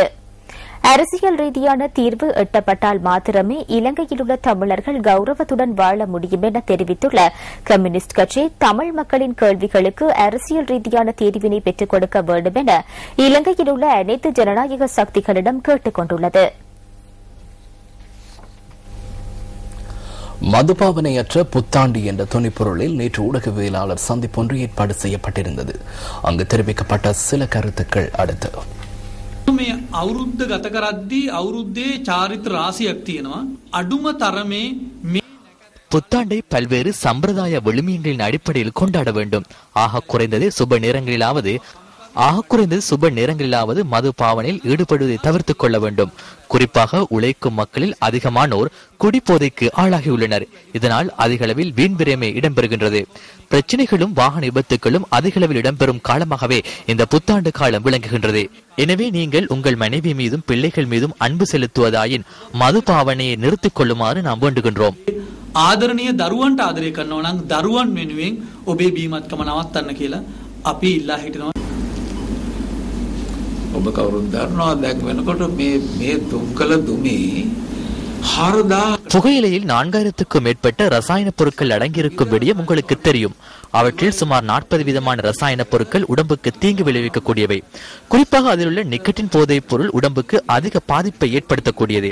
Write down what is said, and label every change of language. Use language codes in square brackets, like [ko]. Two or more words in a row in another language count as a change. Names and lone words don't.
[ta] அரசியல் ரீதியான தீர்வு எட்டப்பட்டால் மாத்திரமே இலங்கையில் உள்ள தமிழர்கள் கௌரவத்துடன் வாழ முடியும் என தெரிவித்துள்ள கம்யூனிஸ்ட் கட்சி தமிழ் மக்களின் கேள்விகளுக்கு அரசியல் ரீதியான தீர்வினை பெற்றுக் கொடுக்க வேண்டும் என இலங்கையில் உள்ள அனைத்து ஜனநாயக சக்திகளிடம் கேட்டுக் கொண்டுள்ளது. மதுபாவனையற்ற புத்தாண்டு என்ற துணைப்பொருளில் நேற்று ஊடகவியலாளர் சந்திப்பொன்று ஏற்பாடு செய்யப்பட்டிருந்தது. அங்கு தெரிவிக்கப்பட்ட சில கருத்துக்கள் அடுத்து. [si] මේ අවුරුද්ද ගත කරද්දී අවුරුද්දේ චාරිත්‍ර රාශියක් තියෙනවා. අඩුම තරමේ මේ [ta] புத்தாண்டை பல்வேறு சம்பிரதாய விழுமியங்களின் அடிப்படையில் கொண்டாட வேண்டும். ஆக குறைந்தது சுப நேரங்களிலாவது மது பாவனையில் ஈடுபடுவதை தவிர்த்துக் கொள்ள வேண்டும். குறிப்பாக உழைக்கும் மக்களில் அதிகமானோர் குடிபோதைக்கு ஆளாகியுள்ளனர். இதனால் அதிகளவில் வீண்விரயமே இடம்பெறுகின்றது. பிரச்சனைகளும் வாகன விபத்துகளும் அதிகளவில் இடம்பெறும் காலமாகவே இந்த புத்தாண்டு காலம் விளங்குகின்றது. எனவே நீங்கள் உங்கள் மனைவி மீதும் பிள்ளைகள் மீதும் அன்பு செலுத்துவதாயின் மது பாவனையை நிறுத்திக் கொள்ளுமாறு நாம் வேண்டுகின்றோம். [si] ආදරණීය දරුවන්ට ආදරය කරනවා නම් දරුවන් වෙනුවෙන් ඔබේ බීමත්කම නවත්තන්න කියලා අපි ඉල්ලා හිටිනවා. ඔබ කවුරුත් දන්නවා දැන් වෙනකොට මේ දුම්කල දුමේ [ta] புகையிலையில் 4000க்கும் மேற்பட்ட ரசாயன பொருட்கள் அடங்கியிருக்கும் விடயம் உங்களுக்கு தெரியும். அவற்றில் சுமார் 40 விதமான ரசாயன பொருட்கள் உடம்புக்கு தீங்கு விளைவிக்கக்கூடியவை. குறிப்பாக அதில் உள்ள நிக்கட்டின் போதைப் பொருள் உடம்புக்கு அதிக பாதிப்பை ஏற்படுத்தக்கூடியது.